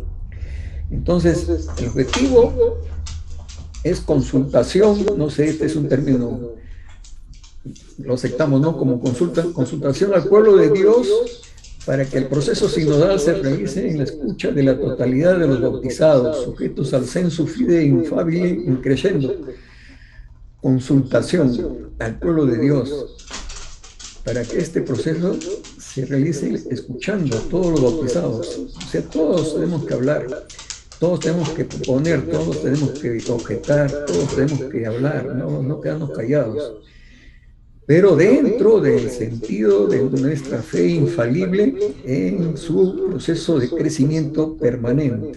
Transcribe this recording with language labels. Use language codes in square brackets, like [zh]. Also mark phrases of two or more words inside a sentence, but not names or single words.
[es] Entonces, el objetivo es consultación, no sé, este es un término lo aceptamos, ¿no? Como consultación al pueblo de Dios para que el proceso sinodal se realice en la escucha de la totalidad de los bautizados, sujetos al [la] sensu fide infabile increscendo. [es] Consultación al pueblo de Dios para que este proceso se realice escuchando a todos los bautizados. O sea, todos tenemos que hablar, todos tenemos que proponer, todos tenemos que objetar, todos tenemos que hablar, no quedarnos callados. Pero dentro del sentido de nuestra fe infalible en su proceso de crecimiento permanente.